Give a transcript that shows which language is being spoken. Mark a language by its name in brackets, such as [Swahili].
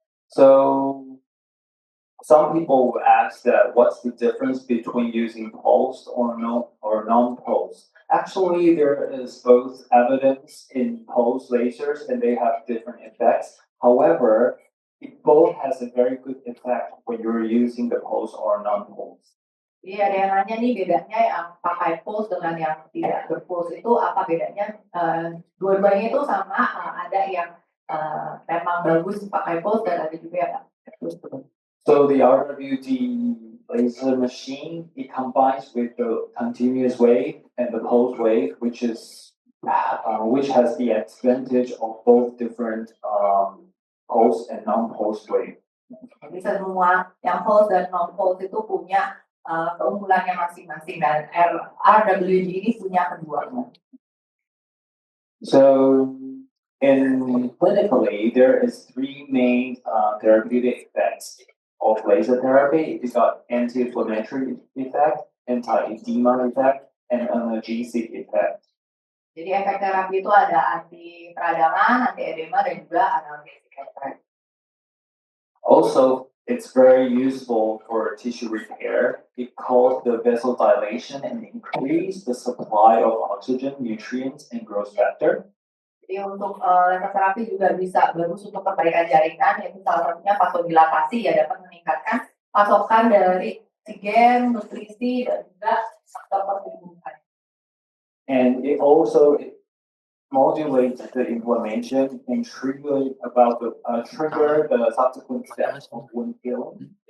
[English] So some people will ask that what's the difference between using pulsed or non-pulsed? Actually, there is both evidence in pulsed lasers, and they have different effects. However, it both has a very good effect when you're using the pulsed or non-pulsed. [Indonesian] Jadi ada yang nanya nih bedanya yang pakai pulse dengan yang tidak berpulse itu apa bedanya? Dua-duanya itu sama, ada yang memang bagus pakai pulse dan ada juga yang berpulse. [English] So the RWD laser machine, it combines with the continuous wave and the pulse wave, which has the advantage of both different pulse and non-pulse wave. [Indonesian] Jadi semua yang pulse dan non-pulse itu punya keunggulannya masing-masing, dan RWD ini punya keduanya. [English] So in clinically, there is three main therapeutic effects of laser therapy. It's got anti-inflammatory effect, anti-edema effect, and analgesic effect. [Indonesian] Jadi efek terapi itu ada anti peradangan, anti edema, dan juga [English] analgesic effect. Also, it's very useful for tissue repair. It causes the vessel dilation and increase the supply of oxygen, nutrients, and growth factor. [Indonesian] Jadi untuk laser terapi juga bisa bagus untuk perbaikan jaringan, yaitu salah satunya vasodilatasi, ya dapat meningkatkan pasokan dari oksigen, nutrisi, dan juga faktor pertumbuhan. [English] And it modulates the inflammation and trigger the subsequent steps of wound healing.